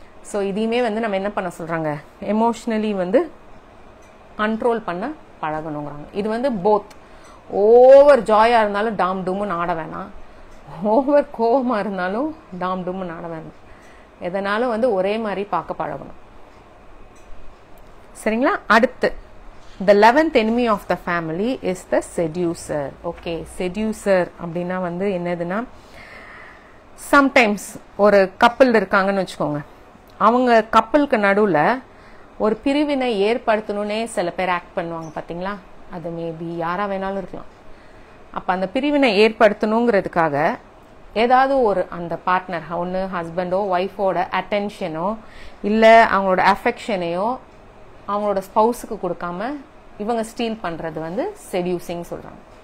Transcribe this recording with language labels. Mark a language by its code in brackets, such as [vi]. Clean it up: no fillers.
[ta] So இதையுமே வந்து நம்ம என்ன பண்ண சொல்றாங்க, எமோஷனலி வந்து கண்ட்ரோல் பண்ண பழகணுங்கிறாங்க. இது வந்து போத் ஓவர் ஜாயா இருந்தாலும் டாம் டூம்னு ஆட வேணாம், ஓவர் கோவமா இருந்தாலும் டாம் டூம்னு ஆட வேணாம். எதனாலும் வந்து ஒரே மாதிரி பார்க்க பழகணும். சரிங்களா? அடுத்து [en] the 11th enemy of the family is the seducer. [ta] okay, seducer அப்படின்னா வந்து என்னதுன்னா, சம்டைம்ஸ் ஒரு கப்பல் இருக்காங்கன்னு வச்சுக்கோங்க, அவங்க கப்பலுக்கு நடுவுல ஒரு பிரிவினை ஏற்படுத்தணும்னே சில பேர் ஆக்ட் பண்ணுவாங்க பாத்தீங்களா? அது மேபி யாரா வேணாலும் இருக்கலாம். அப்ப அந்த பிரிவினை ஏற்படுத்தணுங்கிறதுக்காக ஏதாவது ஒரு அந்த பார்ட்னர், ஒன்று ஹஸ்பண்டோ ஒய்ஃபோட அட்டென்ஷனோ இல்ல அவங்களோட அஃபெக்ஷனையோ அவங்களோட ஸ்பௌஸுக்கு கொடுக்காம இவங்க ஸ்டீல் பண்றது வந்து செடியூசிங் சொல்றாங்க.